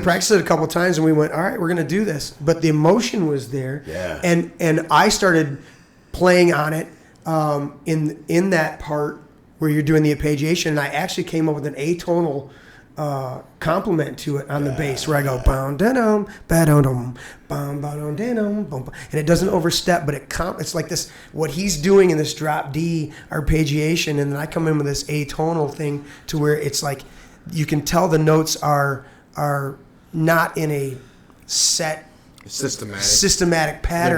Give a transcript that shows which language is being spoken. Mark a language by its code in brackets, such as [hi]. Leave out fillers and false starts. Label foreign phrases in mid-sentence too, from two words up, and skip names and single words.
[en] practiced it a couple times, and we went, all right, we're going to do this. But the emotion was there. Yeah. And I started playing on it in that part where you're doing the arpeggiation, and I actually came up with an atonal complement to it on the bass, where I go bam da-dum, ba-dum-dum, bam ba-dum da-dum, bum, bum. And it doesn't overstep, but it's like this, what he's doing in this drop D arpeggiation, and then I come in with this atonal thing to where it's like you can tell the notes are not in a set systematic pattern.